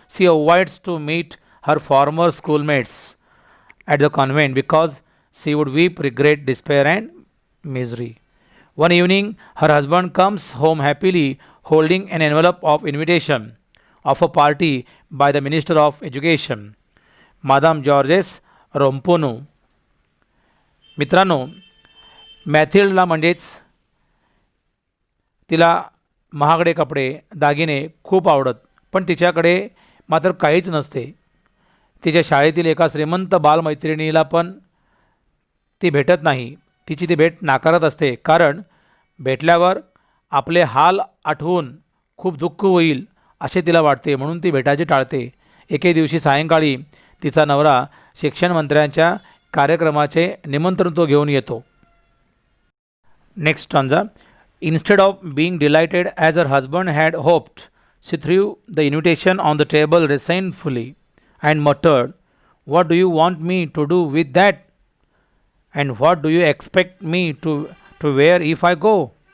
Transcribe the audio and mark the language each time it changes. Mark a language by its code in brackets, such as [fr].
[en] She avoids to meet her former schoolmates at the convent because she would weep regret, despair, and misery. One evening, her husband comes home happily holding an envelope of invitation of a party by the Minister of Education, Madame Georges Rompunu. [mr] मित्रांनो, मॅथिल्डला म्हणजेच तिला महागडे कपडे दागिने खूप आवडत, पण तिच्याकडे मात्र काहीच नसते. तिच्या शाळेतील एका श्रीमंत बालमैत्रिणीला पण ती भेटत नाही. तिची ती भेट नाकारत असते, कारण भेटल्यावर आपले हाल आठवून खूप दुःख होईल असे तिला वाटते, म्हणून ती भेटायचे टाळते. एके दिवशी सायंकाळी तिचा नवरा शिक्षण मंत्र्यांच्या कार्यक्रमाचे निमंत्रण तो घेऊन येतो. [en] Next stanza. Instead of being delighted as her husband had hoped, she threw the invitation on the table resentfully and muttered, "What do you want me to do with that? And what do you expect me to wear if I go?"